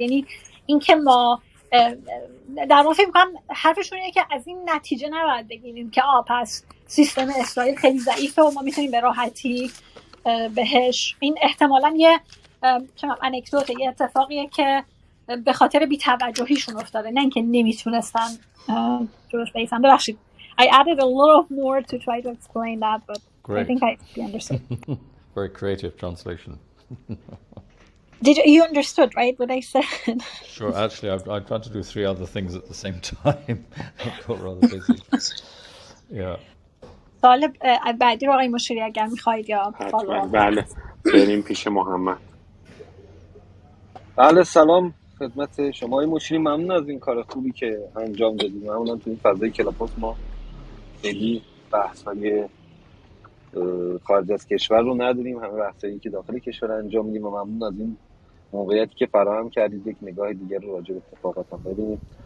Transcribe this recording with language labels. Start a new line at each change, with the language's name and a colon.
Persian: یعنی این که ما در واقع فکر می‌کنم حرفشون اینه که از این نتیجه نباید بگیریم که پس سیستم اسرائیل خیلی ضعیفه و ما میتونیم به راحتی بهش، این احتمالاً یه انکدوته، یه اتفاقیه که به خاطر بی‌توجهیشون افتاده، نه اینکه نمیتونستن جلوش بایستن. ببخشید
English: I added a little more to try to explain that, but Great. I think I understood. Very creative translation. Did you understood, right, what I said? Sure. Actually, I tried to do 3 other things at the same time. I got rather busy. Yeah.
Persian: سوال بعدی رو آقای مشیری اگر میخواید یا بله بریم پیش محمد. بله سلام خدمت شما آقای مشیری، ممنون از این کار خوبی که انجام دادید. ممنونم تو این فضای کلاپاس ما خیلی بحث‌های خارج از کشور رو نداریم، همه بحثایی که داخل کشور انجام میدیم، و ممنون از این موقعیتی که فراهم کردید یک نگاه دیگر رو راجع به اتفاقات هم ببینیم.